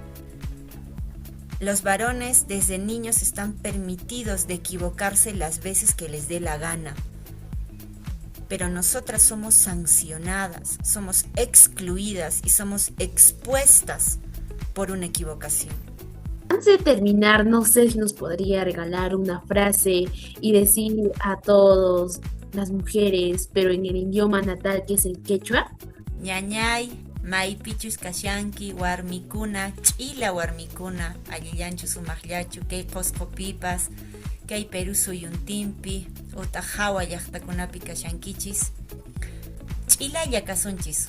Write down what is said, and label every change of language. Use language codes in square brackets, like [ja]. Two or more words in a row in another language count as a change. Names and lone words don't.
[es] Los varones desde niños están permitidos de equivocarse las veces que les dé la gana, pero nosotras somos sancionadas, somos excluidas y somos expuestas por una equivocación. Antes de terminar, no sé si nos podría regalar una frase y decir a todos las mujeres, pero en el idioma natal que es el quechua. [qu] Ñañay, maypichus kashanki, warmikuna, ch'ila warmikuna, allillanchu sumaqllachu, kay qosqopipas, kay Perú suyuntinpi, utajawa llaqtakunapi kashankichis. Ch'ilalla kasunchis.